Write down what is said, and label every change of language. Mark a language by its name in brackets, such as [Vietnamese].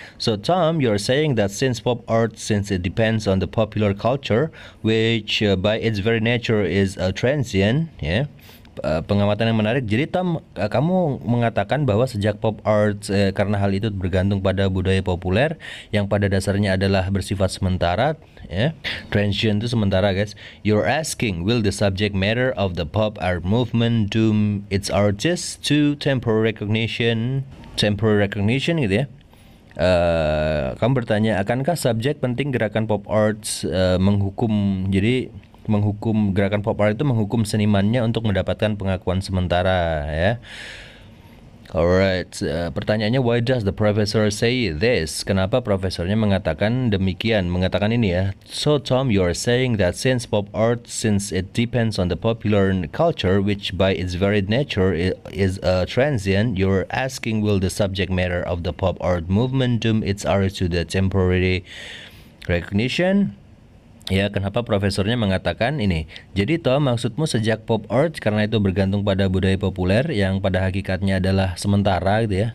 [English] So Tom, you're saying that since it depends on the popular culture, which by its very nature is transient, ya. [Indonesian] Pengamatan yang menarik. Jadi Tom, kamu mengatakan bahwa sejak pop art karena hal itu bergantung pada budaya populer yang pada dasarnya adalah bersifat sementara, ya. Transient itu sementara, guys. [English] You're asking, will the subject matter of the pop art movement doom its artists to temporary recognition gitu ya. [Indonesian] Kamu bertanya, akankah subjek penting gerakan pop arts menghukum, jadi gerakan pop art itu menghukum senimannya untuk mendapatkan pengakuan sementara ya. [English] Alright, pertanyaannya why does the professor say this? [Indonesian] Kenapa profesornya mengatakan demikian? Mengatakan ini ya. [English] So Tom, you are saying that since pop art, since it depends on the popular culture, which by its very nature is transient, you're asking will the subject matter of the pop art movement doom its art to the temporary recognition? [Indonesian] Ya, kenapa profesornya mengatakan ini? Jadi Tom, maksudmu sejak pop art karena itu bergantung pada budaya populer yang pada hakikatnya adalah sementara gitu ya.